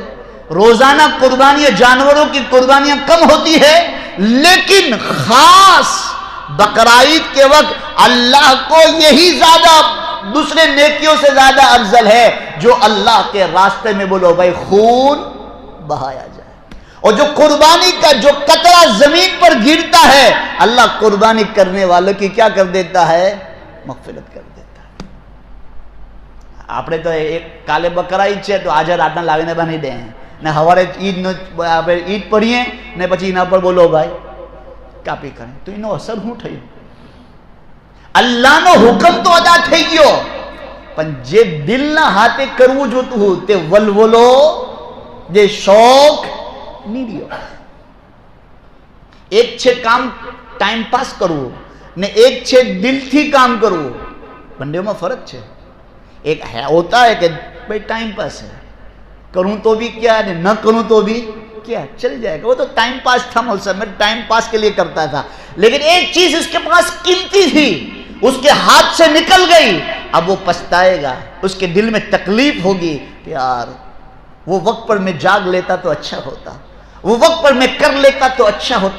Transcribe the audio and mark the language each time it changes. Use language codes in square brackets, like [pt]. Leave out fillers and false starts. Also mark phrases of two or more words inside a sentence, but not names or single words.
[ur] روزانہ قربانیاں، جانوروں کی قربانیاں کم ہوتی ہے، لیکن خاص بقرعید کے وقت اللہ کو یہی زیادہ، دوسرے نیکیوں سے زیادہ افضل ہے جو اللہ کے راستے میں، بولو بھائی، خون بہایا جائے۔ اور جو قربانی کا جو قطرہ زمین پر گرتا ہے، اللہ قربانی کرنے والوں کی کیا کر دیتا ہے؟ مغفرت کر دیتا ہے۔ [gu] આપણે તો એક કાલે બકરાઈદ છે તો આજે રાતના લાવીને બાંધી દે ને સવારે ઈદ પડીએ ને પછી એના પર બોલો ભાઈ કાપી કરે, તો એનો અસર શું થયું? અલ્લાહનો હુકમ તો અદા થઈ ગયો, પણ જે દિલના હાથે કરવું જોતું હતું તે વલવલો, જે શોખ નહીં રહ્યો। એક છે કામ [en] time pass [gu] કરવું ને એક છે દિલથી કામ કરવું, બંનેમાં ફરક છે। [ur] ایک ہے ہوتا ہے کہ بھئی [en] time pass [ur] ہے، کروں تو بھی کیا ہے، نہ کروں تو بھی کیا، چل جائے گا، وہ تو [en] time pass [ur] تھا موسم میں، [en] time pass [ur] کے لیے کرتا تھا۔ لیکن ایک چیز اس کے پاس قیمتی تھی، اس کے ہاتھ سے نکل گئی، اب وہ پچھتائے گا، اس کے دل میں تکلیف ہوگی کہ یار وہ وقت پر میں جاگ لیتا تو اچھا ہوتا، وہ وقت پر میں کر لیتا تو اچھا ہوتا۔